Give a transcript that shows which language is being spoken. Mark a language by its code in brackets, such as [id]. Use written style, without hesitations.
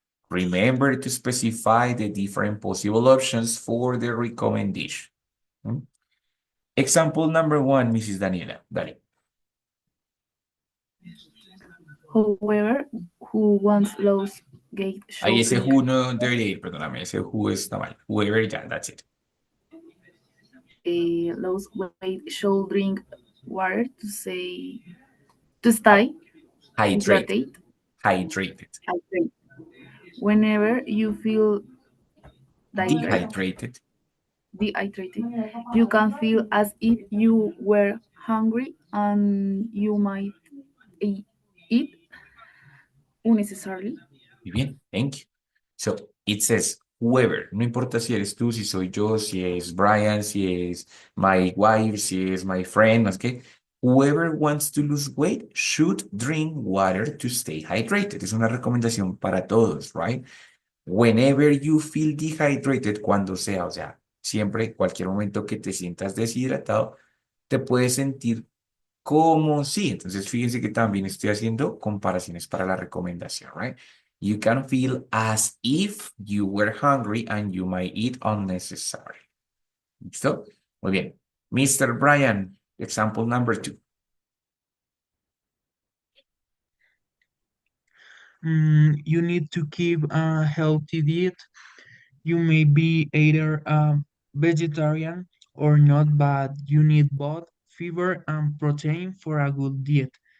[en] Remember to specify the different possible options for the recommendation. Example number one, Mrs. Daniela. Dale. However, who once lost gait [es] Ahí [en] should [es] ese [en] drink [es] who no debería ir, perdóname, ese who está mal. [en] Whoever, ya, that's it. lost weight should drink water to stay Hydrate, hydrated. hydrated, Hydrate. Whenever you feel dehydrated. dehydrated, you can feel as if you were hungry and you might eat unnecessarily. [es] Muy bien, [en] thank you. So, it says, whoever, [es] no importa si eres tú, si soy yo, si es [en] Brian, si es my wife, si es my friend, [es] más que, [en] whoever wants to lose weight should drink water to stay hydrated. [es] Es una recomendación para todos, right? Whenever you feel dehydrated, cuando sea, o sea, siempre, cualquier momento que te sientas deshidratado, te puedes sentir como sí. Entonces, fíjense que también estoy haciendo comparaciones para la recomendación, right? [en] You can feel as if you were hungry and you might eat unnecessary. [es] ¿Listo? Muy bien. [en] Mr. Brian, example number two. You need to keep a healthy diet. You may be either a vegetarian or not, but you need both fiber and protein for a good diet.